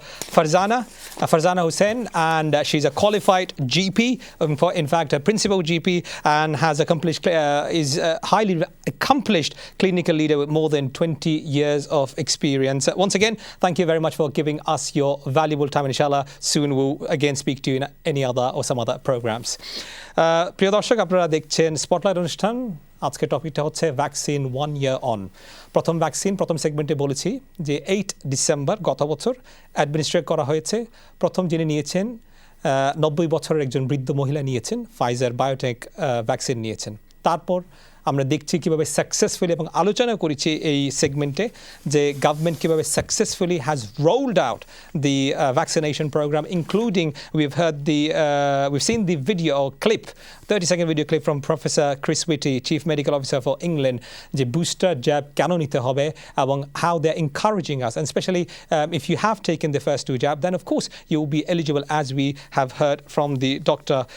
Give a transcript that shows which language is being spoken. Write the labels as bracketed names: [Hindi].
[English] Farzana Hussain, and she's a qualified GP, in fact, a principal GP, and is a highly accomplished clinical leader with more than 20 years of experience. Once again, thank you very much for giving us your valuable time. Inshallah, soon we'll again speak to you in any other or some other programs. [Bangla] প্রিয় দর্শক, আপনারা দেখছেন spotlight অনুষ্ঠান। আজকের টপিকটা হচ্ছে vaccine [English] 1 year on। [Bangla] প্রথম সেগমেন্টে বলেছি যে 8 ডিসেম্বর গত বছর অ্যাডমিনিস্ট্রেট করা হয়েছে। প্রথম যিনি নিয়েছেন 90 বছরের একজন বৃদ্ধ মহিলা নিয়েছেন, ফাইজার বায়োটেক ভ্যাকসিন নিয়েছেন। তারপর আমরা দেখছি কীভাবে সাকসেসফুলি, [English] এবং আলোচনা করেছি এই সেগমেন্টে যে গভর্নমেন্ট কীভাবে successfully has rolled out the vaccination programme, including we've seen the video or clip, 30-second video clip from Professor Chris Whitty, Chief Medical Officer for England, যে booster jab [Bangla] কেন নিতে হবে এবং [English] how they're encouraging us, and especially if you have taken the first 2 jab, then of course you will be eligible, as we have heard from the doctor.